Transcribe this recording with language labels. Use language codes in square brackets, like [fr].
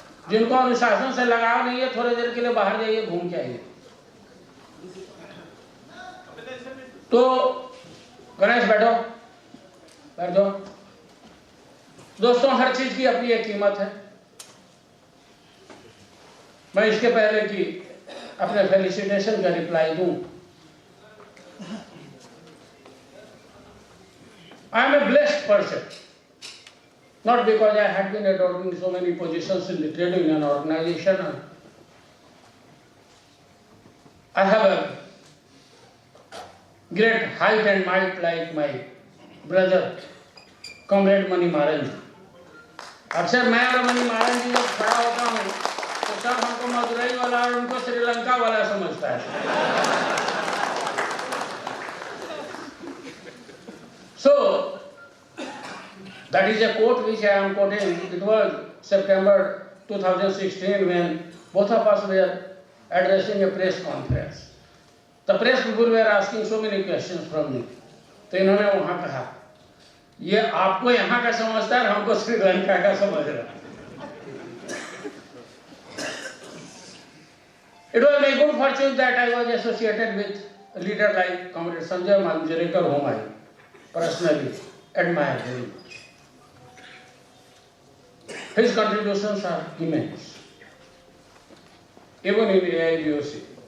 [hi] जिनको अनुशासन से लगाव नहीं है, थोड़ी देर के लिए बाहर जाइए, घूम के आइए। तो गणेश बैठो, बैठ जाओ। दोस्तों, हर चीज की अपनी एक कीमत है। मैं इसके पहले कि अपने फेलिसिटेशन का रिप्लाई दूं, [en] I am a blessed person, not because I had been adopting so many positions in the trade union organization. I have a great height and might like my brother, comrade Mani Maran ji. [hi] अक्सर मैं और money मारन जी जब खड़ा होता हूँ तो सब हमको मदुरई वाला और उनको श्रीलंका वाला समझता है। [en] So, that is a quote which I am quoting. It was September 2016 when both of us were addressing a press conference. The press people were asking so many questions from me. [hi] तो इन्होंने वहाँ कहा, ये आपको यहाँ का समझता है, हमको श्रीलंका का समझ रहा है। [en] It was my good fortune that I was associated with a leader like Comrade Sanjay Manjrekar, whom I personally admire very much. His contributions are immense, even in AIBOC.